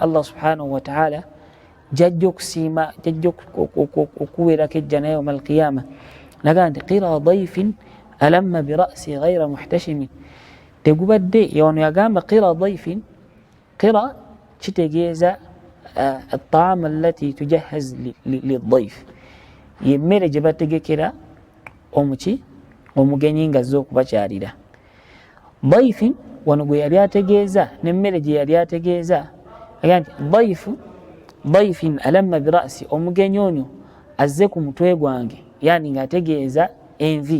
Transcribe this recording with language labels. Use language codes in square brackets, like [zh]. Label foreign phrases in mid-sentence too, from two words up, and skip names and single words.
[ar] الله سبحانه وتعالى [lg] jajja okusiima, jajja okuweerako ejjana [ar] يوم القيامة. [lg] Naga nti [ar] قرى ضيف ألم برأسي غير محتشم. [lg] Tegubadde wano yagamba [ar] قرى ضيف, [lg] qira kitegeeza [ar] الطعام التي تجهز للضيف, [lg] yemmere gye bategekera omugenyi ng'azze okubakyalira. Dayfin wano gwe yali ategeeza n'emmere gye yali ategeeza nti [ar] ضيف ألم برأسي, [lg] omugenyi ono azze ku mutwe gwange, yani ng'ategeeza envi.